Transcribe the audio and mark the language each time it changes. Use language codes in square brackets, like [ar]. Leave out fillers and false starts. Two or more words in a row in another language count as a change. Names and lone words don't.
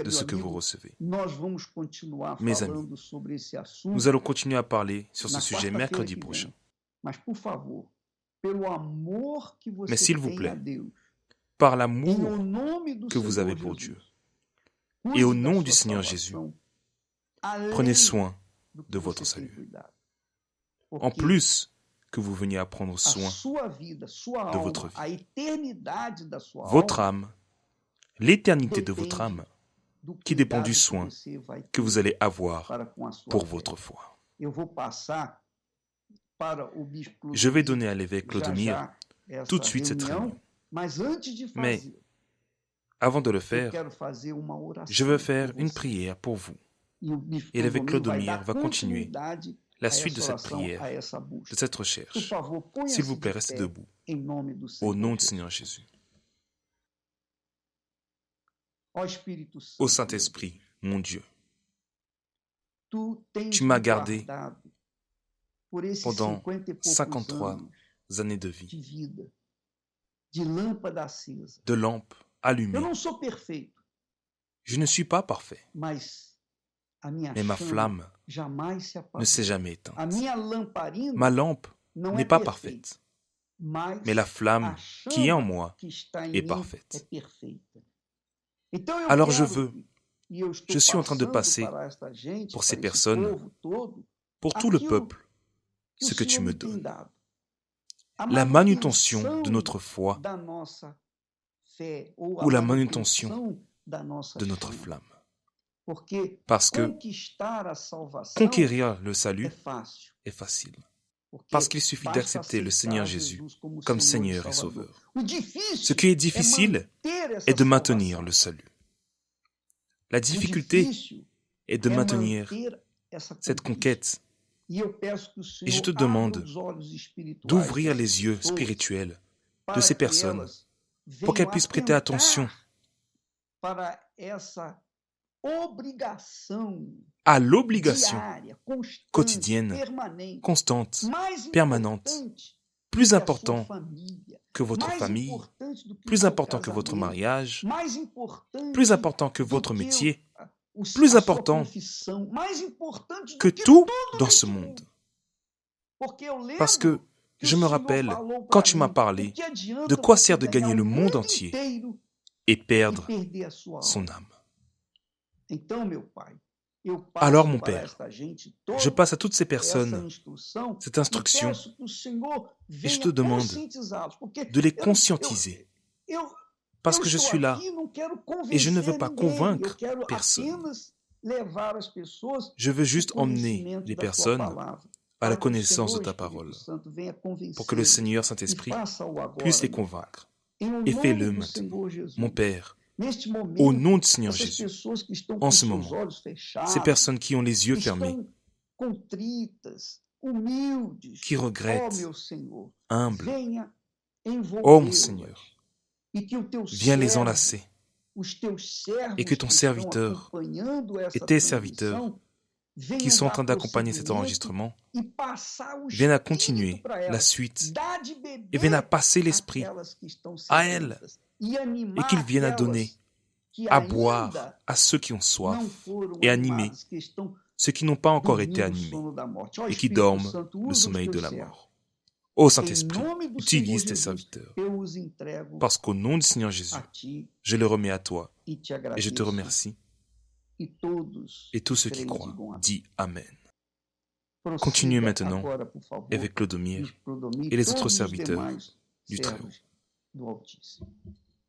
[pt] de meu [fr] ce que vous [pt] amigo, [fr] recevez. [pt] nós vamos continuar [fr] Mes [pt] falando sobre esse assunto [fr] Nous allons continuer à parler sur ce [pt] na [fr] sujet [pt] quarta-feira [fr] mercredi [pt] que [fr] prochain. [pt] vem. Mas, por favor, pelo amor que [fr] Mais [pt] você [fr] s'il vous [pt] tem a [fr] plaît, [pt] Deus, [fr] par [pt] em [fr] l'amour [pt] o nome do [fr] que vous avez [pt] Senhor [fr] pour [pt] Jesus, [fr] Dieu, et au [pt] cuide da [fr] nom du [pt] sua [fr] Seigneur Jésus, [pt] salvação, [fr] prenez [pt] além [fr] soin [pt] do que [fr] de votre [pt] você tem [fr] salut. [pt] cuidado. [fr] En [pt] Porque [fr] plus que vous veniez à prendre [pt] a [fr] soin [pt] sua vida, sua [fr] de votre [pt] alma, [fr] vie. [pt] a eternidade da sua [fr] Votre [pt] alma [fr] âme, l'éternité de votre [pt] depende [fr] âme, [pt] do [fr] qui dépend [pt] cuidado [fr] du [pt] que [fr] soin [pt] você vai [fr] que vous [pt] ter [fr] allez avoir [pt] para com a sua [fr] pour [pt] fé. [fr] votre foi. [pt] Eu vou passar para o bispo [fr] Je vais [pt] Clodomir [fr] donner à l'évêque [pt] já [fr] Clodomir [pt] já [fr] tout de [pt] essa [fr] suite cette [pt] reunião, [fr] réunion. [pt] mas antes de [fr] Mais [pt] fazer, [fr] avant de le [pt] eu [fr] faire, [pt] quero fazer uma oração [fr] je veux [pt] por [fr] faire une [pt] você. [fr] prière pour vous. [pt] E o bispo [fr] Et l'évêque [pt] Clodomir vai [fr] Clodomir [pt] dar [fr] va continuer [pt] continuidade [fr] la [pt] a [fr] suite de [pt] essa [fr] cette [pt] oração, [fr] prière, [pt] a essa [fr] de [pt] busca. [fr] cette [pt] Por [fr] recherche. [pt] favor, [fr] S'il [pt] ponha-se [fr] vous plaît, [pt] de [fr] restez [pt] pé [fr] debout. [pt] em nome do [fr] Au [pt] Senhor [fr] nom du [pt] Jesus. [fr] Seigneur Jésus. [pt] Ó Espírito Santo, [fr] Ô [pt] meu [fr] Saint-Esprit, mon Dieu, [pt] tu tens [fr] tu [pt] me [fr] m'as gardé [pt] guardado por esses [fr] pendant [pt] 50 e poucos [fr] 53 [pt] anos [fr] années de vie, [pt] de vida, de lâmpada acesa. [fr] de lampes [pt] Eu [fr] allumées. [pt] não sou perfeito, [fr] Je ne suis pas parfait, [pt] mas a minha [fr] mais ma [pt] chama [fr] flamme [pt] jamais se [fr] ne [pt] apagou. [fr] s'est jamais [pt] A [fr] éteinte. [pt] minha lamparina [fr] Ma lampe [pt] não [fr] n'est [pt] é [fr] pas [pt] perfeita, [fr] parfaite, [pt] mas [fr] mais la flamme [pt] a [fr] qui est en [pt] chama [fr] moi [pt] que está em [fr] est [pt] mim [fr] parfaite. [pt] é perfeita. Então eu [fr] Alors je [pt] quero, [fr] veux, [pt] e eu estou [fr] je suis en train de [pt] passando [fr] passer [pt] para esta gente, [fr] pour [pt] para [fr] ces [pt] esse [fr] personnes, [pt] povo todo, [fr] pour tout le [pt] aquilo [fr] peuple, [pt] que o [fr] ce que tu [pt] Senhor [fr] me [pt] me tem [fr] donnes. [pt] dado. A [fr] La manutention de [pt] manutenção [fr] notre foi [pt] da nossa fé, ou [fr] ou [pt] a [fr] la manutention [pt] manutenção da nossa [fr] de notre [pt] chama. [fr] flamme. [pt] Porque [fr] Parce que [pt] conquistar a salvação [fr] conquérir le [pt] é [fr] salut [pt] fácil. [fr] est facile. [pt] Porque [fr] Parce qu'il suffit [pt] basta [fr] d'accepter le [pt] aceitar [fr] Seigneur Jésus [pt] Jesus como [fr] comme [pt] Senhor [fr] Seigneur et [pt] Salvador. [fr] Sauveur. [pt] O [fr] Ce [pt] difícil [fr] qui est [pt] é [fr] difficile [pt] manter essa [fr] est de maintenir [pt] salvação. [fr] le salut. La [pt] O [fr] difficulté [pt] difícil [fr] est de [pt] é [fr] maintenir [pt] manter essa [fr] cette [pt] conquista. [fr] conquête [pt] E eu peço que o [fr] et je [pt] Senhor [fr] te [pt] abra [fr] demande [pt] os olhos espirituais [fr] d'ouvrir [pt] dessas [fr] les yeux [pt] pessoas [fr] spirituels de [pt] para [fr] ces [pt] que [fr] personnes [pt] elas [fr] pour qu'elles [pt] venham [fr] puissent prêter attention [pt] atentar para essa obrigação [fr] à l'obligation [pt] diária, constante, [fr] quotidienne, [pt] permanente, [fr] constante, [pt] mais [fr] permanente, [pt] importante [fr] plus [pt] que a sua [fr] important [pt] família, [fr] que votre [pt] mais [fr] famille, [pt] importante do que o [fr] plus [pt] seu [fr] important que votre [pt] casamento, [fr] mariage, [pt] mais importante [fr] plus important que [pt] do [fr] votre [pt] que [fr] métier, [pt] a [fr] plus [pt] sua [fr] important [pt] profissão, mais importante [fr] que [pt] do que [fr] tout [pt] tudo [fr] dans ce [pt] nesse [fr] monde. [pt] Porque eu lembro [fr] Parce que [pt] que [fr] je [pt] o [fr] me [pt] Senhor [fr] rappelle, [pt] falou [fr] quand [pt] para [fr] tu m'as [pt] mim, [fr] parlé, [pt] o que adianta [fr] de quoi [pt] você [fr] sert de [pt] ganhar [fr] gagner [pt] o [fr] le monde [pt] mundo [fr] entier [pt] inteiro [fr] et [pt] e [fr] perdre [pt] perder a sua [fr] son [pt] alma? [fr] âme. [pt] Então, meu Pai, eu [fr] Alors, [pt] passo [fr] mon [pt] para [fr] Père, [pt] esta gente [fr] je [pt] toda [fr] passe à toutes ces [pt] essa [fr] personnes [pt] instrução [fr] cette [pt] e [fr] instruction [pt] peço que o Senhor [fr] et je [pt] venha [fr] te demande [pt] conscientizá-los, porque [fr] de les [pt] eu, [fr] conscientiser. [pt] eu, [fr] Parce [pt] eu [fr] que je [pt] estou [fr] suis là [pt] aqui e não quero [fr] et je ne veux [pt] convencer [fr] pas [pt] ninguém, eu [fr] convaincre [pt] quero [fr] personne. [pt] apenas levar as pessoas [fr] Je veux [pt] ao [fr] juste emmener [pt] conhecimento [fr] les [pt] da sua [fr] personnes [pt] palavra, [fr] à la [pt] para que o [fr] connaissance de [pt] Senhor [fr] ta [pt] Espírito [fr] parole, [pt] Santo venha [fr] pour que le [pt] convencê-los [fr] Seigneur [pt] e [fr] Saint-Esprit [pt] faça-o [fr] puisse [pt] agora, [fr] les [pt] meu Pai. [fr] convaincre. [pt] Em o [fr] Et [pt] nome [fr] fais-le [pt] do [fr] maintenant, [pt] Senhor Jesus. [fr] mon Père, [pt] Neste [fr] au [pt] momento, [fr] nom du Seigneur [pt] essas [fr] Jésus. [pt] pessoas que estão [fr] En [pt] com [fr] ce [pt] seus [fr] moment, [pt] olhos [fr] ces [pt] fechados, [fr] personnes qui ont les yeux [pt] que [fr] fermés, [pt] estão contritas, humildes, [fr] qui [pt] ó [fr] regrettent, [pt] meu Senhor, [fr] humbles, [pt] venha [fr] ô mon [pt] envolvê-las [fr] Seigneur, [pt] e que o teu [fr] viens les [pt] servo, [fr] enlacer [pt] os teus servos [fr] et que ton [pt] que estão [fr] serviteur [pt] acompanhando [fr] et [pt] essa [fr] tes serviteurs [pt] transmissão [fr] qui [pt] venham [fr] sont en [pt] dar [fr] train d'accompagner cet [pt] prosseguimento [fr] enregistrement [pt] e passar o [fr] viennent à [pt] Espírito [fr] continuer [pt] para [fr] la [pt] elas, [fr] suite [pt] dar de [fr] et viennent à [pt] beber [fr] passer l'Esprit [pt] àquelas que estão [fr] à elles [pt] sedentas e [fr] et [pt] animar [fr] qu'ils viennent à donner, [pt] aquelas que [fr] à boire [pt] ainda [fr] à ceux qui ont [pt] não [fr] soif [pt] foram [fr] et animer [pt] animadas, que estão [fr] ceux qui n'ont pas encore été [pt] dormindo o [fr] animés [pt] sono da morte. Ó [fr] et qui [pt] Espírito [fr] dorment [pt] Santo, [fr] le [pt] usa os [fr] sommeil de [pt] teus [fr] la [pt] servos. [fr] mort. Ô [pt] Em [fr] Saint-Esprit, [pt] nome do Senhor [fr] utilise tes [pt] Jesus, [fr] serviteurs, [pt] eu os entrego [fr] parce qu'au nom du Seigneur Jésus, [pt] a ti [fr] je les remets à toi [pt] e te [fr] et je te [pt] agradeço. [fr] remercie. [pt] E todos [fr] Et tous ceux qui [pt] creem [fr] croient, [pt] digam amém. [fr] dis Amen. [pt] Prossiga [fr] Continuez maintenant [pt] agora, por favor, [fr] avec Clodomir [pt] Bispo Clodomir [fr] et les [pt] todos [fr] autres [pt] os [fr] serviteurs [pt] demais [fr] du Très-Haut. [pt] servos do Altíssimo.